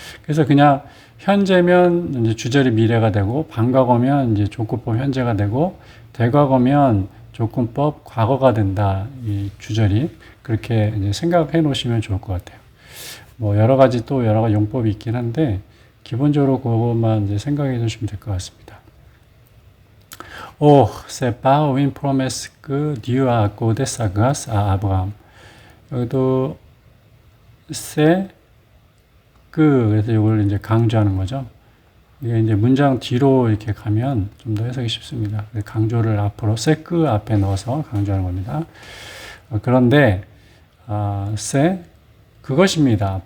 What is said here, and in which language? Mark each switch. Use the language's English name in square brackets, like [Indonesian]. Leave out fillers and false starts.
[Korean] 그래서 그냥 현재면 이제 주절이 미래가 되고 반과거면 이제 조건법 현재가 되고 대과거면 조건법 과거가 된다. 이 주절이 그렇게 이제 생각해 놓으시면 좋을 것 같아요. 뭐 여러 가지 용법이 있긴 한데 기본적으로 그것만 이제 생각해 주시면 될 것 같습니다. [French] Oh, c'est par une promesse que Dieu a accordé sa grâce à Abraham. [Korean] 여기도 c'est 그래서 이걸 이제 강조하는 거죠. 이게 이제 문장 뒤로 이렇게 가면 좀 더 해석이 쉽습니다. 강조를 앞으로 c'est que 앞에 넣어서 강조하는 겁니다. 그런데 c'est 그것입니다.